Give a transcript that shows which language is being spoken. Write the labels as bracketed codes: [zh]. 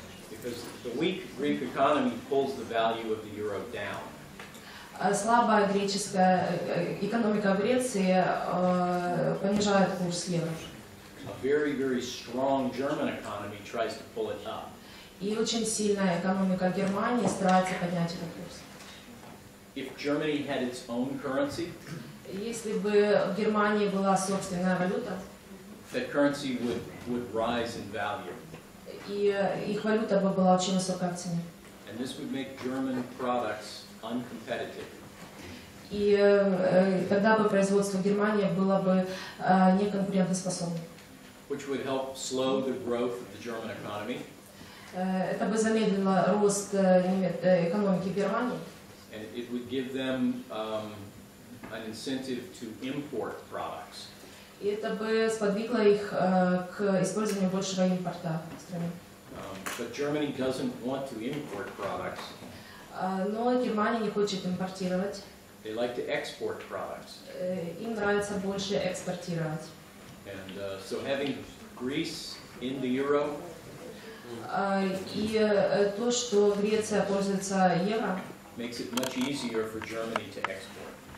[en] Because the weak Greek economy pulls the value of the euro down. [ru] Слабая греческая экономика Греции понижает курс евро. [en] A very, very strong German economy tries to pull it up. [ru] И очень сильная экономика Германии старается поднять этот курс. [en] If Germany had its own currency, [ru] Если бы в Германии была собственная валюта, [en] that currency would rise in value. [ru] и их валюта бы была очень высокая в цене. [en] And this would make German products uncompetitive. [ru] И тогда бы производство Германии было бы неконкурентоспособным. [en] Which would help slow the growth of the German economy. [ru] Это бы замедлило рост экономики Германии. [en] And it would give them an incentive to import products. [ru] И это бы сподвигло их к использованию большего импорта в стране. [en] But Germany doesn't want to import products. [ru] Но Германия не хочет импортировать. [en] They like to export products. [ru] Им нравится больше экспортировать. [en] And so having Greece in the euro [ru] И то, что Греция пользуется евро, [en] makes it much easier for Germany to export.